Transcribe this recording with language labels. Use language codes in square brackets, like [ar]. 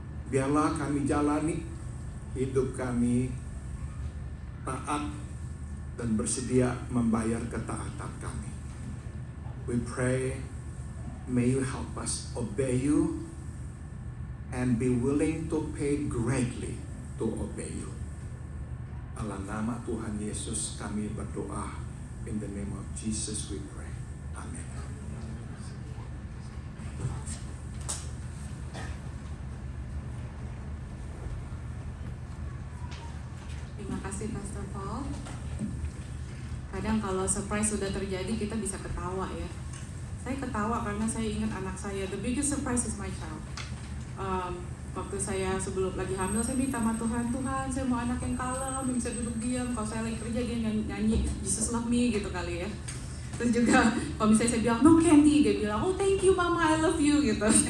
[id] Biarlah kami jalani hidup kami taat dan bersedia membayar ketaatan kami. [en] We pray, may you help us obey you and be willing to pay greatly to obey you. [id] Dalam nama Tuhan Yesus kami berdoa. [en] In the name of Jesus we pray. Amen. [id] Terima kasih Pastor Paul. Kadang kalau surprise sudah terjadi kita bisa ketawa ya. Saya ketawa karena saya ingat anak saya. [en] The biggest surprise is my child. [id] Waktu saya sebelum lagi hamil, saya minta sama Tuhan, saya mau anak yang kalem, yang bisa duduk diam. Kalau saya lagi kerja dia nyanyi Jesus Love Me gitu kali ya. Terus juga kalau misalnya saya bilang [en] no candy, [id] dia bilang [en] oh thank you mama, I love you [id] gitu.